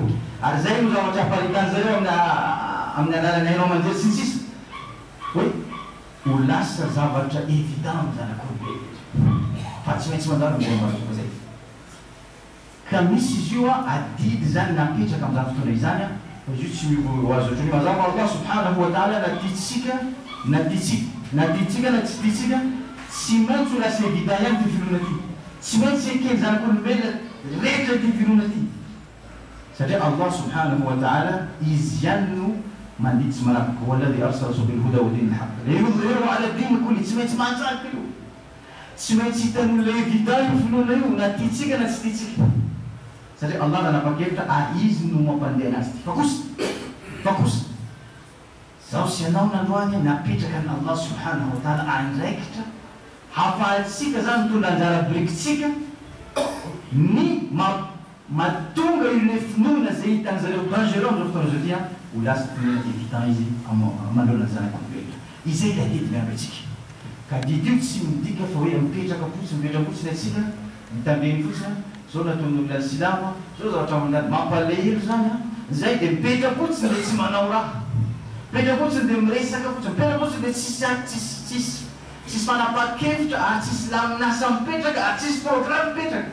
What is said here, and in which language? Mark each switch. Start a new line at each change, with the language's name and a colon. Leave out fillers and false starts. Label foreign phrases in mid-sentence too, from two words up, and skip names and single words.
Malagasy: Ary zay no zavatra aparitan'zareo amin'ny alalany hainao manjery sy ny sisa hoe ho lasa zavatra évident amin'ny zanak'olombelona fa tsy maintsy mandalo amin'izay ambaratonga zay. Ka misy izy io adidy zany napetraka amin'izany fotoana izany izy io tsy miovo azo otrany mazava
Arabic: الله سبحانه وتعالى
Malagasy: na tiditsika na tsy tiditsika tsy maintsy ho lasa évident ihany ty finoana ty, tsy maintsy ekeny zanak'olombelona rehetra ty finoana ty satria Allah subhanahu wa ta'ala izy ihany no manditsy manapiky
Arabic: والذي أرسل بالهدى ودين الحق ليظهره على الدين كله.
Malagasy: Tsy maintsy manjaky io, tsy maintsy hitan'olona évident io finoana io na tiditsika na tsy tiditsika satria Allah nanapa-kevitra izy no mampandeha anazy ty. Fa kosa zaho sy anao nandroany napetraka ny
Arabic: الله سبحانه وتعالى
Malagasy: andraikitra hafahatsika zany mitondra anjara birikitsika ny mahatonga io le finoana zay hitan'zareo dangereux amin'izao fotoana zao ty ho lasa finoana évident izy mandroana ny zanak'olombelona. Izay le adidy miamby atsika. Ka didy io tsy midika fa hoe mipetraka fotsiny atsika mitandreny fotsiny zao nataon'olona ny silamo zao zavatra mandady mampalahelo zany zay dia mipetra fotsiny dia tsy manao raha, mipetra fotsiny dia miresaka fotsiny, mipetra fotsiny dia tsisy fanapahan-kevitra ary tsisy laminasa mipetraka ary tsisy programme mipetraka.